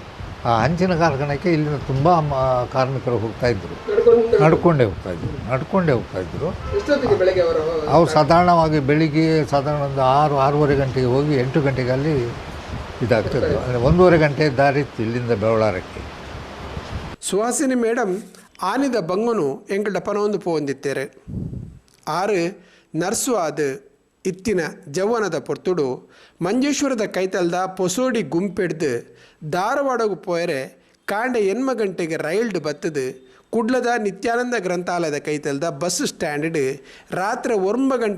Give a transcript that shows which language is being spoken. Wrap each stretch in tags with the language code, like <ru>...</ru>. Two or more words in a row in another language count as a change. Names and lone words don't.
<kn>ಆ ಹಂಚಿನ ಕಾರ್ಖಾನೆಗೆ ಇಲ್ಲಿನ ತುಂಬ ಕಾರ್ಮಿಕರು ಹೋಗ್ತಾಯಿದ್ರು, ನಡ್ಕೊಂಡೇ ಹೋಗ್ತಾಯಿದ್ರು. ಅವ್ರು ಸಾಧಾರಣವಾಗಿ ಬೆಳಿಗ್ಗೆ ಸಾಧಾರಣ ಒಂದು 6-6:30 ಗಂಟೆಗೆ ಹೋಗಿ 8 ಗಂಟೆಗೆ ಅಲ್ಲಿ ಇದಾಗ್ತದೆ. 1.5 ಗಂಟೆ ದಾರಿ ಇತ್ತು ಇಲ್ಲಿಂದ ಬೆವಳಾರಕ್ಕೆ.</kn> <tcy>ಸುಹಾಸಿನಿ ಮೇಡಮ್ ಆನಿದ ಬಂಗನು ಎಂಕಲ್ಡ ಪನೊಂದು ಪೋಂದಿತ್ತೇರೆ. ಆರು ನರ್ಸು ಆದ ಇತ್ತಿನ ಜವ್ವನದ ಪೊರ್ತುಡು ಮಂಜೇಶ್ವರದ ಕೈತಲ್ದ ಪೊಸೋಡಿ ಗುಂಪೆಡ್ದು ಧಾರವಾಡಗೂ ಪೋಯರೆ ಕಾಂಡೆ 8 ಗಂಟೆಗೆ ರೈಲ್ಡ್ ಬತ್ತದು ಕುಡ್ಲದ ನಿತ್ಯಾನಂದ ಗ್ರಂಥಾಲಯದ ಕೈತಲ್ದ</tcy> <en>bus stand</en> <tcy>ರಾತ್ರಿ 9 ಗಂಟೆ</tcy>